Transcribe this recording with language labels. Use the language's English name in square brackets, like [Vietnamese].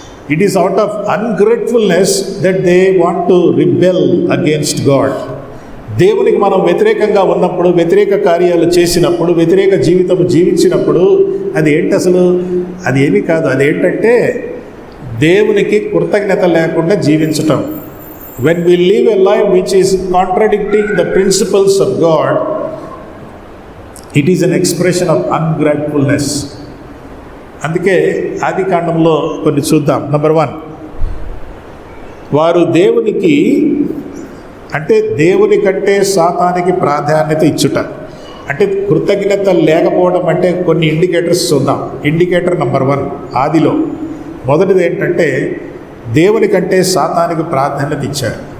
[English] It is out of ungratefulness that they want to rebel against God. [Telugu] దేవునికి మనం వ్యతిరేకంగా ఉన్నప్పుడు, వ్యతిరేక కార్యాలు చేసినప్పుడు, వ్యతిరేక జీవితం జీవించినప్పుడు అది ఏంటి అసలు? అది ఏమీ కాదు. అదేంటంటే దేవునికి కృతజ్ఞత లేకుండా జీవించటం. [English] When we live a life which is contradicting the principles of God, it is an expression of ungratefulness. [Telugu] అందుకే ఆది కాండంలో కొన్ని చూద్దాం. నెంబర్ 1, వారు దేవునికి అంటే దేవుని కంటే సాతానికి ప్రాధాన్యత ఇచ్చుట. అంటే కృతజ్ఞత లేకపోవడం అంటే కొన్ని ఇండికేటర్స్ చూద్దాం. ఇండికేటర్ నెంబర్ 1 ఆదిలో మొదటిది ఏంటంటే దేవుని కంటే సాతానికి ప్రాధాన్యత ఇచ్చారు.